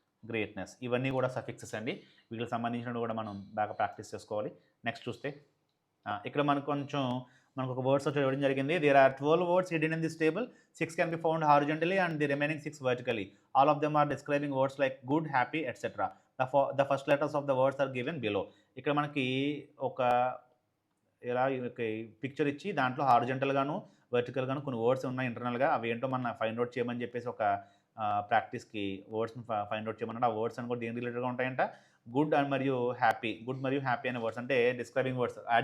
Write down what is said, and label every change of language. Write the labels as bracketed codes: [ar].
[te] Greatness ఇవన్నీ కూడా suffixes అండి. వీటికి సంబంధించినవి కూడా మనం బాగా ప్రాక్టీస్ చేసుకోవాలి. నెక్స్ట్ చూస్తే ఇక్కడ మనకు ఒక వర్డ్స్ వచ్చి ఇవ్వడం జరిగింది. [en] There are 12 words hidden in this table. 6 can be found horizontally and the remaining 6 vertically. All of them are describing words like good, happy, etc. The first letters of the words are given below. [te] ఇక్కడ మనకి ఒక ఇలా picture ఇచ్చి దాంట్లో horizontal గాను vertical గాను కొన్ని words ఉన్నాయి ఇంటర్నల్గా. అవి ఏంటో మన ఫైండ్ అవుట్ చేయమని చెప్పేసి ఒక ప్రాక్టీస్కి వర్డ్స్ని ఫైండ్ అవుట్ చేయమన్నాడు. ఆ వర్డ్స్ అని కూడా దేని రిలేటెడ్గా ఉంటాయంట. గుడ్ మరియు హ్యాపీ అనే వర్డ్స్ అంటే డిస్క్రైబింగ్ వర్డ్స్.